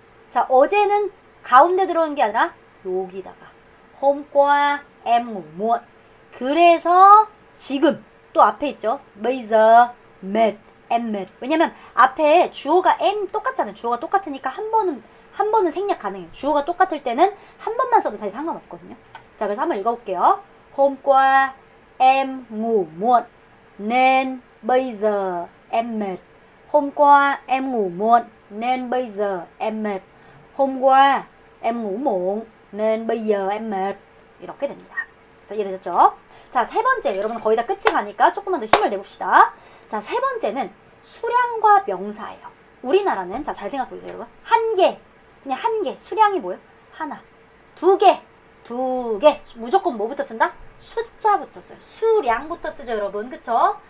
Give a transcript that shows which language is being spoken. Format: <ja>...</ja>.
<ko>자, 어제는 가운데 들어오는 게 아니라 여기다가</ko> <vi>hôm qua em ngủ muộn.</vi> <ko>그래서 지금 또 앞에 있죠.</ko> <vi>bây giờ mệt, em mệt.</vi> <ko>왜냐면 앞에 주어가 em 똑같잖아요. 주어가 똑같으니까 한 번은 생략 가능해요. 주어가 똑같을 때는 한 번만 써도 사실 상관없거든요. 자, 그래서 한번 읽어볼게요.</ko> <vi>hôm qua em ngủ muộn nên bây giờ em mệt. hôm qua em ngủ muộn nên bây giờ em mệt. hôm qua em ngủ muộn nên bây giờ em mệt.</vi> <ko>이렇게 됩니다. 자, 이해되셨죠? 자, 세 번째. 여러분 거의 다 끝이 가니까 조금만 더 힘을 내봅시다. 자, 세 번째는 수량과 명사예요. 우리나라는 자, 잘 생각해보세요, 여러분. 한 개. 그냥 한 개. 수량이 뭐예요? 하나. 두 개. 무조건 뭐부터 쓴다? 숫자부터 써요. 수량부터 쓰죠, 여러분. 그쵸?</ko>